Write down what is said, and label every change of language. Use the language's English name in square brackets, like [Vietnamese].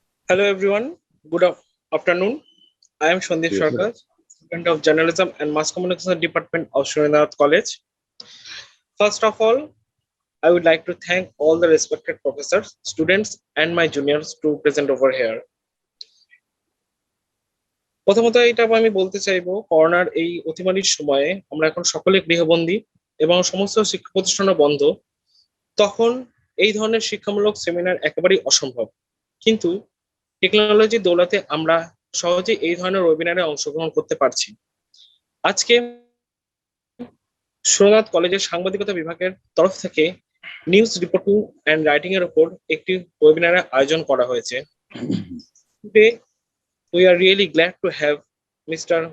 [English] Hello everyone, afternoon. I am Shandip Yes, sir. Sarkar, student of Journalism and Mass Communication Department of Srinath College. First of all, I would like to thank all the respected professors, students, and my juniors to present over here. [Bangla] প্রথমত এটা আমি বলতে চাইবো, করোনার এই অতিমারির সময়ে আমরা এখন সকলে গৃহবন্দী এবং সমস্ত শিক্ষা প্রতিষ্ঠানও বন্ধ। তখন এই ধরনের শিক্ষামূলক সেমিনার একেবারেই অসম্ভব, কিন্তু টেকনোলজির দৌলতে আমরা সহজে এই ধরনের ওয়েবিনারে অংশগ্রহণ করতে পারছি। আজকে সোমনাথ কলেজের সাংবাদিকতা বিভাগের তরফ থেকে নিউজ রিপোর্টিং এন্ড রাইটিং এর উপর একটি ওয়েবিনারের আয়োজন করা হয়েছে। [English] Today we are really glad to have Mr.